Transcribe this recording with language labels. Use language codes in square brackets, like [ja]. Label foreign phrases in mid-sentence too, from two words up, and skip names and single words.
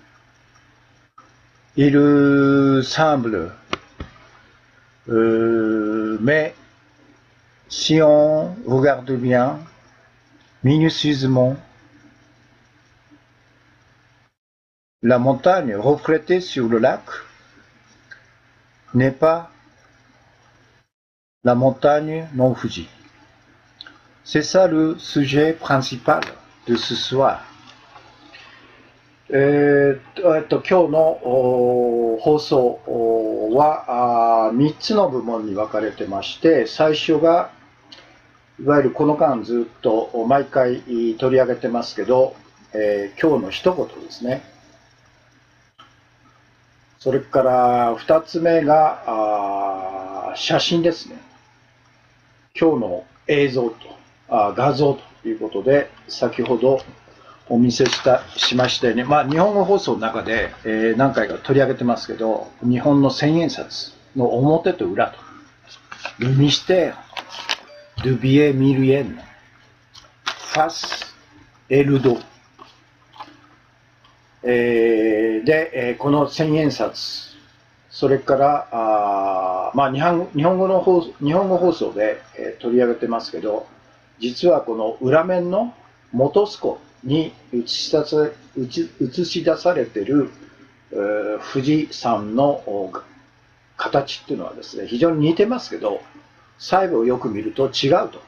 [fr] Il semble, mais si on regarde bien, minutieusement, la montagne reflétée sur le lac n'est pas la montagne Mont Fuji. C'est ça le sujet principal de ce soir. [ja] 今日の放送は3つの部門に分かれてまして、最初が、いわゆるこの間ずっと毎回取り上げてますけど、今日の一言ですね。それから2つ目が写真ですね。今日の映像と画像ということで、先ほどお見せしましたように、日本語放送の中で、何回か取り上げてますけど、日本の千円札の表と裏と、 [fr] Le mystère du billet millienne, face et le dos。 [ja] で、この千円札、それから日本語放送で、取り上げてますけど、実はこの裏面の元栖湖に映し出されている富士山の形っていうのはですね、非常に似てますけど、細部をよく見ると違うと。